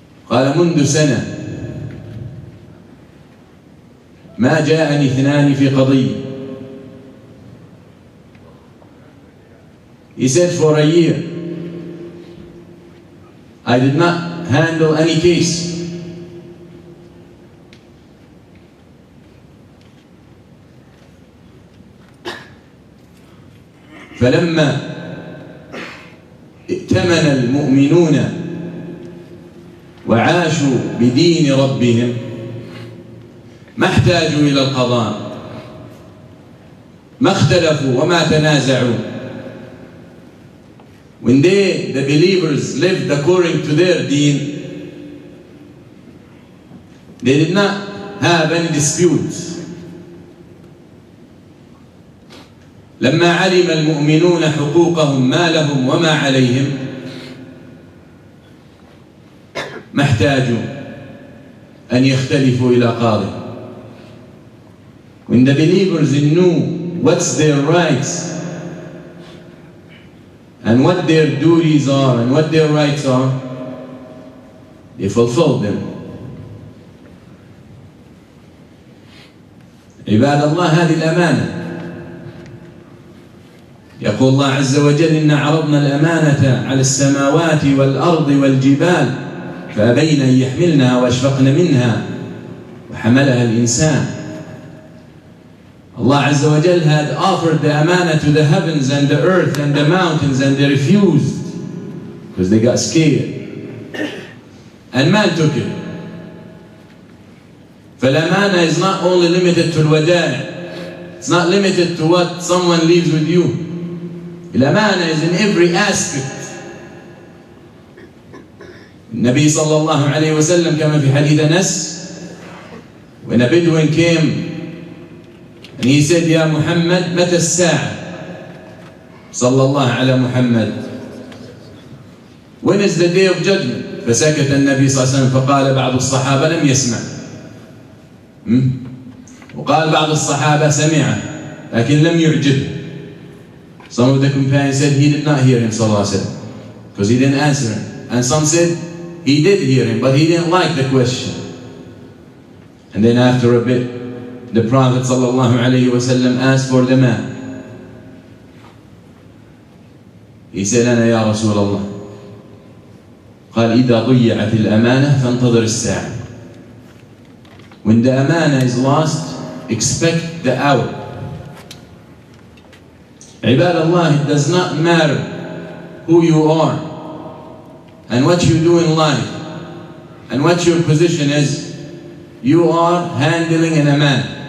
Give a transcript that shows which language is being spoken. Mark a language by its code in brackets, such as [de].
[ar] قال: منذ سنة ما جاءني اثنان في قضية. [en] He said, for a year I did not handle any case. [ar] فلما ائتمن المؤمنون وعاشوا بدين ربهم ما احتاجوا إلى القضاء، ما اختلفوا وما تنازعوا. [en] When the believers lived according to their deen, they did not have any disputes. [ar] لما علم المؤمنون حقوقهم ما لهم وما عليهم ما احتاجوا أن يختلفوا إلى قاضي. [en] When the believers knew what's their rights and what their duties are and what their rights are, they fulfilled them. [ar] عباد الله، هذه الأمانة. يقول الله عز وجل إنا عرضنا الأمانة على السماوات والأرض والجبال فأبين أن يحملنها وأشفقن منها وحملها الإنسان. [en] Allah Azza wa Jal had offered the amana to the heavens and the earth and the mountains, and they refused because they got scared. And man took it. فالأمانة is not only limited to الودائع. It's not limited to what someone leaves with you. الأمانة is in every aspect. [ar] النبي صلى الله عليه وسلم كما في حديث أنس, [en] when a Bedouin came and he said, [ar] يا محمد متى الساعة؟ صلى الله على محمد, [en] when is the day of judgment? [ar] فسكت النبي صلى الله عليه وسلم فقال بعض الصحابة لم يسمع, وقال بعض الصحابة سمع لكن لم يعجبه. [en] Some of the companions said he did not hear him صلى الله عليه وسلم because he didn't answer him, and some said he did hear him but he didn't like the question. And then after a bit the Prophet صلى الله عليه وسلم asked for the man. He said [ar] أنا يا رسول الله. قال إذا ضيعت الأمانة فانتظر الساعة. [en] When the amana is lost, expect the hour. [ar] عباد الله, [en] it does not matter who you are and what you do in life and what your position is, you are handling an amana.